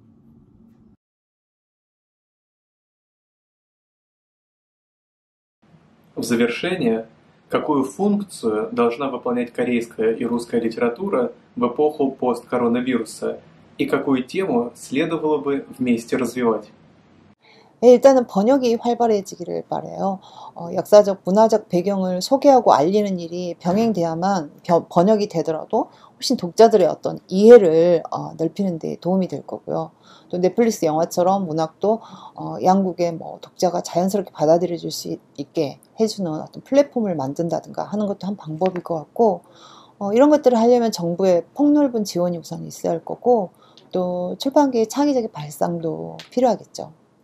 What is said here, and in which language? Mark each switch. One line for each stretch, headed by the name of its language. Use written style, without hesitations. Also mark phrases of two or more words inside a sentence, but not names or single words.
Russian: В завершение, какую функцию должна выполнять корейская и русская литература в эпоху посткоронавируса и какую тему следовало бы вместе развивать?
Korean: 일단은 번역이 활발해지기를 바라요. 역사적, 문화적 배경을 소개하고 알리는 일이 병행돼야만 번역이 되더라도 훨씬 독자들의 어떤 이해를 넓히는 데 도움이 될 거고요. 또 넷플릭스 영화처럼 문학도 양국의 뭐 독자가 자연스럽게 받아들여질 수 있게 해주는 어떤 플랫폼을 만든다든가 하는 것도 한 방법일 것 같고, 이런 것들을 하려면 정부의 폭넓은 지원이 우선 있어야 할 거고, 또 출판계의 창의적인 발상도 필요하겠죠.